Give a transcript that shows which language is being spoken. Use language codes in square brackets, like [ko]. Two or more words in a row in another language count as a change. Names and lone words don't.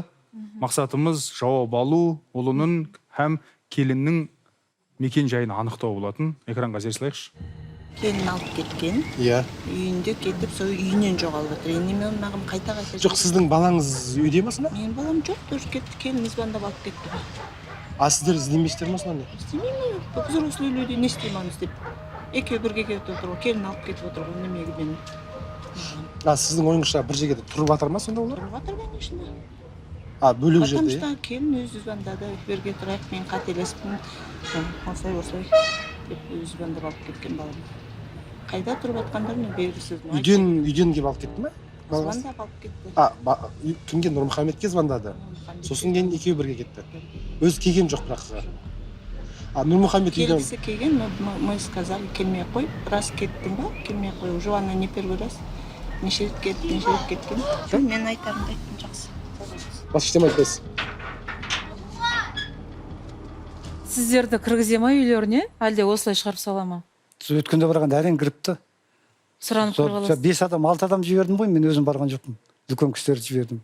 [kk] Мақсатымыз жауап алу, ұлының һәм келіннің мекен жайын анықтау болатын. Экранға зер салайықшы. Келін алып кеткен. Иә. Үйінде кетіп, сол үйінен жоғалып отыр. Енді мен маған қайта Жоқ, сіздің балаңыз үйде ме сонда? Менің балам жоқ, тоже кетті. Келін звондап алып кетті. А сіздер іздемейсіздер ме сонда? Істемеймін. [ru] Взрослый люди [kk] не істеймін деп. Екеуі бірге кетіп отыр ғой. Келін алып кетіп отыр ғой. Немеге мен. А сіздің ойыңызша бір жерде тұрып жатыр ма сонда олар? Тұрып жатыр, конечно. А бөлек жерде? [ru] Потому что [kk] келін өзі звондады. Бірге тұрайық, мен қателеспін. Осылай деп өзі звондап алып кеткен балам. Қайда тұрып жатқандарын белгісіз. Үйден келіп алып кетті ме? Звондап алып кетті. Кімге? Нұрмұхамедке звондады. Сосын кейін екеуі бірге кетті. Өзі келген жоқ бірақ. А Нұрмұхамед үйден... Келгісі келген, [ru] мы сказали, [kk] келмей қой. Раз кеттің ба? Келмей қой. [ru] Уже ана не первый раз. [kk] Неше рет кеткен. Мен айтарымды айттым, жақсы. Басқа ештеңе айтпайсыз. Сіздерді кіргізе ма үйлеріне, әлде осылай шығарып сала ма? Өткенде барғанда әрең кіріпті. Сұранып қойғаласыз. 5 адам, 6 адам жібердім ғой, мен өзім барған жоқпын. Дүкен кісілерді жібердім.